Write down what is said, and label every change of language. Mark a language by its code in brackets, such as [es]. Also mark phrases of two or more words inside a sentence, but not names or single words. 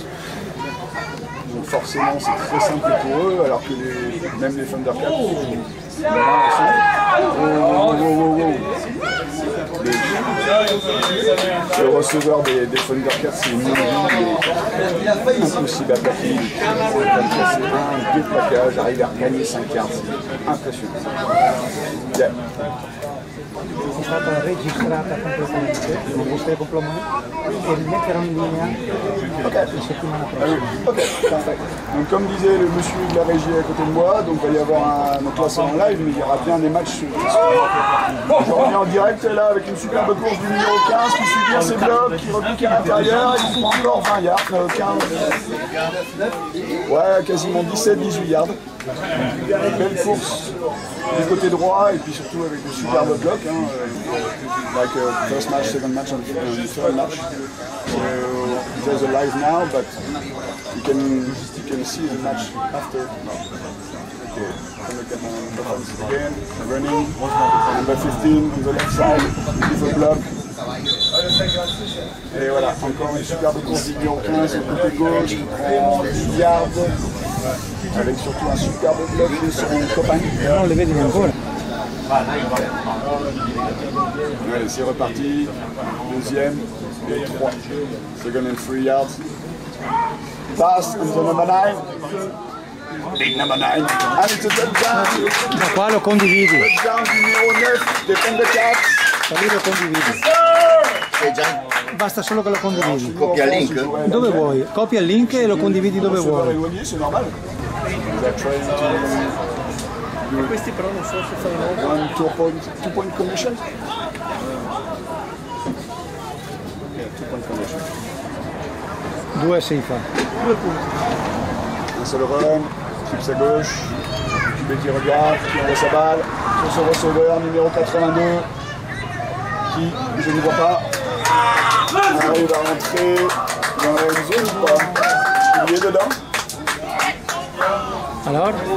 [fr] Donc forcément c'est très simple pour eux, alors que même les Thundercats le receveur des Thundercats, c'est une impossible à plaquer. Il va me casser un, 2 plaquages, arriver à gagner 5 yards, c'est impressionnant. Yeah. [it] È stata registrata completamente, non essere completo e metterò in linea la settimana prossima. [fr] Ok, parfait. Donc comme disait le monsieur de la régie à côté de moi, donc il va y avoir un classement en live, mais il y aura bien des matchs. Je reviens en direct là avec une superbe course du numéro 15 qui suit bien ses blocs, qui repique à l'intérieur, il prend encore 20 yards, 15, ouais, quasiment 17-18 yards. Belle course du côté droit et puis surtout avec de superbes blocs, [en] like first match, second match and third match. So there's a live now, but you can see the match after. Okay, look at the offense again, running, number 15 on the left side with a block. [fr] Et voilà, encore une superbe course du numéro 15 au côté gauche qui prend 10 yards. Avec surtout un superbe bloc de son copain. [it] On le vede ancora. [fr] Allez, c'est reparti. Deuxième et 3. [en] Second and 3 yards. Pass on the number 9. Big number 9. And it's a touchdown. [it] Ma qua lo condividi. [fr] Touchdown du numéro 9 des Thundercats. [it] Da lì lo condividi. Basta solo che lo condividi. Copia il link? Dove vuoi? Copia il link e lo condividi dove vuoi. [fr] C'est normal. [it] Questi però non so se fanno [en] 2 point condition. Yeah, 2 point condition. [it] 2 si fa. 2 punti. [fr] Un seul run, chips à gauche, QB qui regarde, qui envoie sa balle, sur son receveur numéro 82, qui, je ne vois pas, arrive à rentrer dans la zone ou pas. Il est dedans. Alors?